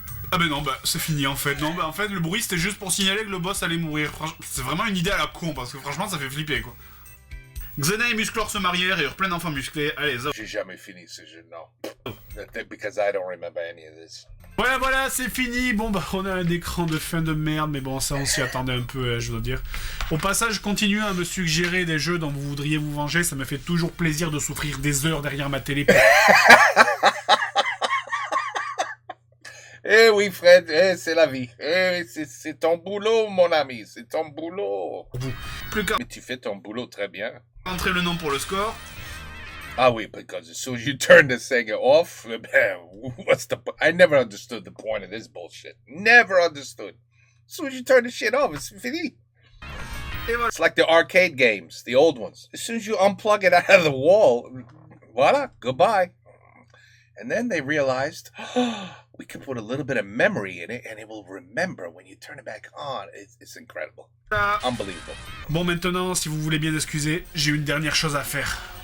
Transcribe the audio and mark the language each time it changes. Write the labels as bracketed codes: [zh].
[fr] Ah ben non, bah c'est fini en fait. Non, bah en fait le bruit c'était juste pour signaler que le boss allait mourir. C'est vraiment une idée à la con parce que franchement ça fait flipper quoi. Xena et Musclor se marièrent et eurent plein d'enfants musclés. Allez, J'ai jamais fini ce jeu, non. [en] Because I don't remember any of this. [fr] Voilà, c'est fini. Bon bah on a un écran de fin de merde, mais bon ça on s'y attendait un peu, je dois dire. Au passage, continuez à me suggérer des jeux dont vous voudriez vous venger, ça me fait toujours plaisir de souffrir des heures derrière ma télé. Eh oui, Fred, c'est la vie. C'est ton boulot, mon ami, c'est ton boulot. Plus qu'à Mais tu fais ton boulot très bien. rentrer le nom pour le score. Ah oui, [en] because as soon as you turn the Sega off, what's the point? I never understood the point of this bullshit. Never understood. As soon as you turn the shit off, it's fini. [fr] Et voilà. [en] It's like the arcade games, the old ones. As soon as you unplug it out of the wall, voila, goodbye. And then they realized, we can put a little bit of memory in it, and it will remember when you turn it back on. It's incredible. Unbelievable. [fr] Bon, maintenant, si vous voulez bien excuser, j'ai une dernière chose à faire.